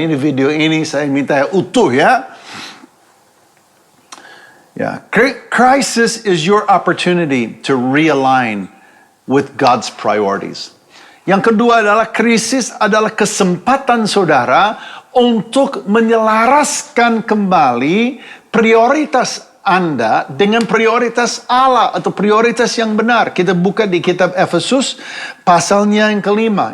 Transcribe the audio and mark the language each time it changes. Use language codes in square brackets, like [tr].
[id] Ini video ini saya minta utuh ya. [en] Crisis is your opportunity to realign with God's priorities. [id] Yang kedua adalah krisis adalah kesempatan saudara untuk menyelaraskan kembali prioritas Anda dengan prioritas Allah atau prioritas yang benar. Kita buka di kitab Efesus pasalnya yang kelima.